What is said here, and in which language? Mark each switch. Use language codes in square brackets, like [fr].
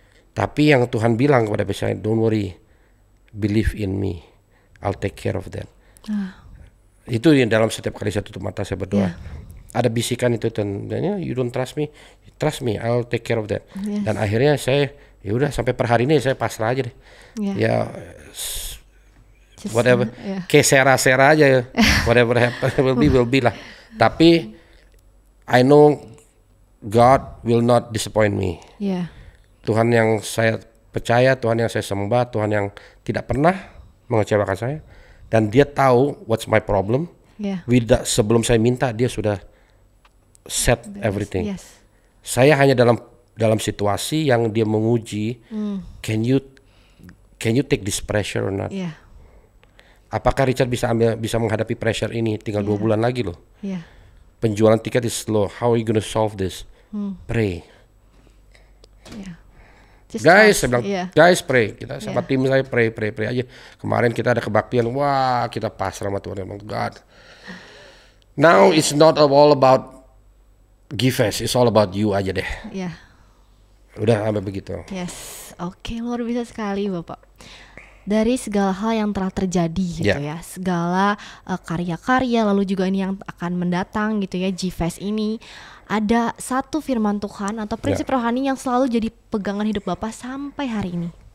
[id] Tapi yang Tuhan bilang kepada saya, [en] don't worry, believe in me, I'll take care of that. [id] Itu yang dalam setiap kali saya tutup mata saya berdoa. Ada bisikan itu, [en] you don't trust me, I'll take care of that. [id] Dan akhirnya saya, ya udah sampai per hari ini saya pasrah aja deh. Ya, whatever, kayak sera-sera aja ya, [en] whatever happen will be [id] lah. Tapi [en] I know God will not disappoint me. [id] Tuhan yang saya percaya, Tuhan yang saya sembah, Tuhan yang tidak pernah mengecewakan saya, dan Dia tahu [en] what's my problem. [id] Sebelum saya minta, Dia sudah [en] set everything. [id] Saya hanya dalam situasi yang Dia menguji, [en] can you take this pressure or not? [id] Apakah Richard bisa menghadapi pressure ini? Tinggal 2 bulan lagi loh. Penjualan tiket [en] is slow. How are you gonna solve this? Pray. [id] Guys, saya bilang, guys pray. Kita sama tim saya pray aja. Kemarin kita ada kebaktian, wah kita pasrah sama Tuhan. God. [en] Now it's not all about Gives, it's all about you [id] aja deh. Udah sampai begitu. Oke, luar biasa sekali Bapak. dari segala hal yang telah terjadi gitu ya, segala karya-karya, lalu juga ini yang akan mendatang gitu ya, G-Fest ini, ada satu firman Tuhan atau prinsip rohani yang selalu jadi pegangan hidup Bapak sampai hari ini.